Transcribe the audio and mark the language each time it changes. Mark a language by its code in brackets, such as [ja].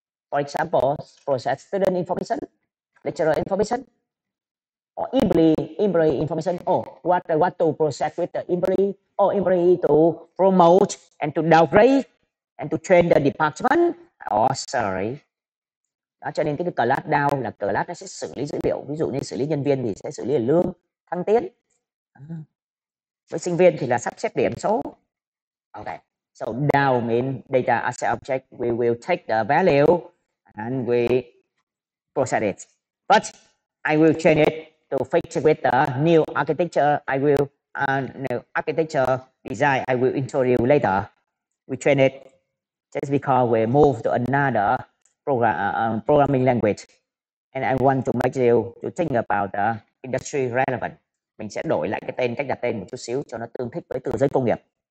[en] For example, process student information, lecturer information, or employee information. What to process with the employee, or employee to promote and to downgrade and to train the department or salary. [vi] Đó, cho nên cái class down là class nó sẽ xử lý dữ liệu. Ví dụ như xử lý nhân viên thì sẽ xử lý lương, thăng tiến. Với sinh viên thì là sắp xếp điểm số. [en] Okay. So down mean data asset object. We will take the value and we process it. But I will change it to fit with the new architecture. I will new architecture design I will introduce later. We train it just because we move to another programming language, and I want to make you to think about the industry relevant. [vi] Mình sẽ đổi lại cái tên, cách đặt tên một chút xíu cho nó tương thích với từ giới công nghiệp.